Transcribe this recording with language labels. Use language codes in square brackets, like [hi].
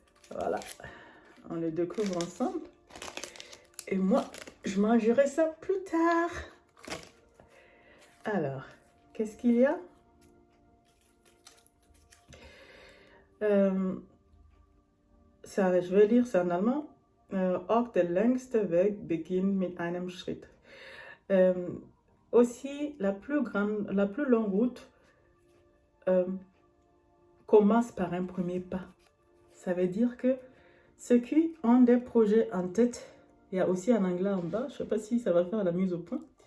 [fr] Voilà, on le découvre ensemble. Et moi, je mangerai ça plus tard. Alors, qu'est-ce qu'il y a? Ça, je vais lire, c'est en allemand. [de] Auch der längste Weg beginnt mit einem Schritt. [fr] Aussi, la plus longue route commence par un premier pas. Ça veut dire que ceux qui ont des projets en tête, il y a aussi en anglais en bas, je ne sais pas si ça va faire la mise au point.